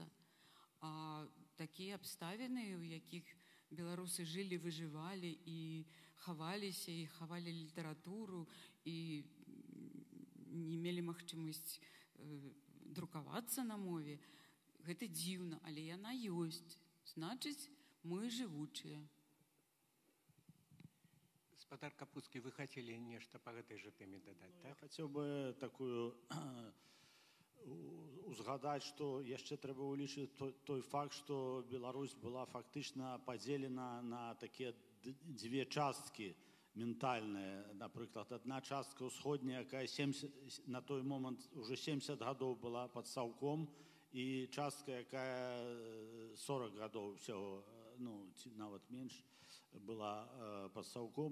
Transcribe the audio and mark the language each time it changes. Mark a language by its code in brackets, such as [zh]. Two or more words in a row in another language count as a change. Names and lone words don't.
[be] А такія абставіны, у якіх беларусы жылі, выжывалі і хаваліся, і хавалі літаратуру, і не мелі магчымасць друкавацца на мове, гэта дзіўна, але яна ёсць. Значыць, мы жывучыя. Спадар Капуцкі, [ru] вы хотели нешта по этой же теме дадаць, [be] Я так? хацеў бы такую узгадаць, што яшчэ трэба ўлічыць той факт, што Беларусь была фактычна падзелена на такія дзве часткі ментальныя. Напрыклад, адна частка ўсходняя, якая на той момант уже 70 гадоў была пад Саўком, і частка, якая 40 гадоў всяго, ну, нават менш, была пад Саўком.